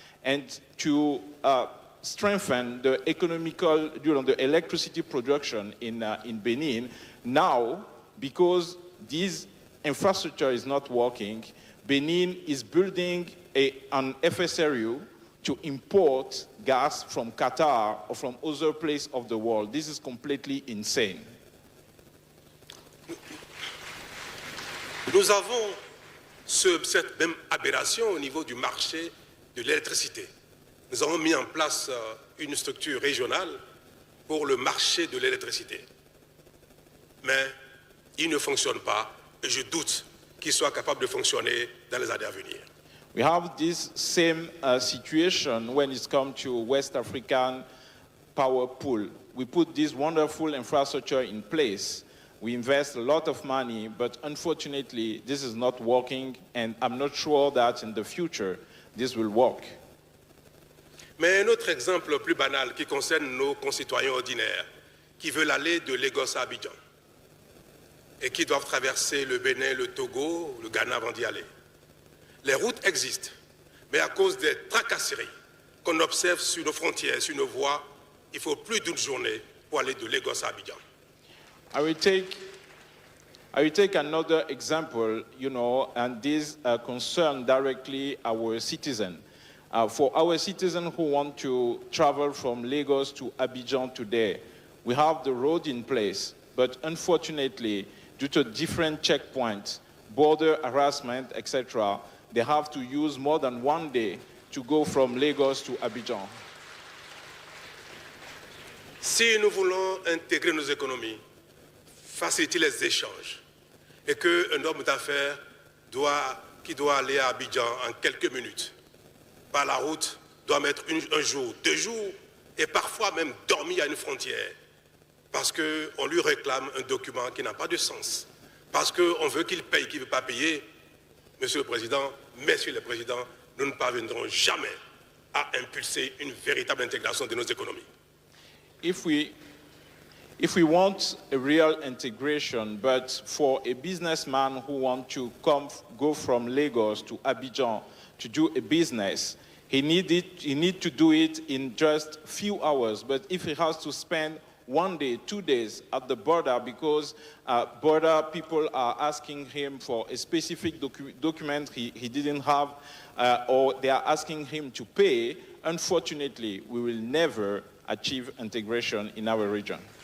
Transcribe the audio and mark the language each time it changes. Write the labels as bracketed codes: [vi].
[en] And to strengthen the economical, the electricity production in Benin, now, because this infrastructure is not working, Benin is building an FSRU to import gas from Qatar or from other places of the world. This is completely insane. [fr] Nous avons cette même aberration au niveau du marché de l'électricité. Nous avons mis en place une structure régionale pour le marché de l'électricité. Mais il ne fonctionne pas et je doute qu'il soit capable de fonctionner dans les années à venir. [en] We have this same situation when it comes to West African power pool. We put this wonderful infrastructure in place. We invest a lot of money, but unfortunately, this is not working, and I'm not sure that in the future, this will work. [fr] Mais un autre exemple plus banal qui concerne nos concitoyens ordinaires qui veulent aller de Lagos à Abidjan et qui doivent traverser le Bénin, le Togo, le Ghana avant d'y aller. Les routes existent, mais à cause des tracasseries qu'on observe sur nos frontières, sur nos voies, il faut plus d'une journée pour aller de Lagos à Abidjan. [en] I will take another example, and this concerns directly our citizens. For our citizens who want to travel from Lagos to Abidjan today, we have the road in place, but unfortunately, due to different checkpoints, border harassment, etc., they have to use more than one day to go from Lagos to Abidjan. [fr] Si nous voulons intégrer nos économies, faciliter les échanges, et qu'un homme d'affaires qui doit aller à Abidjan en quelques minutes, par la route, doit mettre un jour, 2 jours, et parfois même dormir à une frontière, parce qu'on lui réclame un document qui n'a pas de sens, parce qu'on veut qu'il paye, qu'il ne veut pas payer. Monsieur le Président, Messieurs les Présidents, nous ne parviendrons jamais à impulser une véritable intégration de nos économies. [en] If we want a real integration, but for a businessman who wants to go from Lagos to Abidjan to do a business, he needs to do it in just a few hours. But if he has to spend 1 day, 2 days at the border because border people are asking him for a specific document he didn't have, or they are asking him to pay, unfortunately, we will never achieve integration in our region.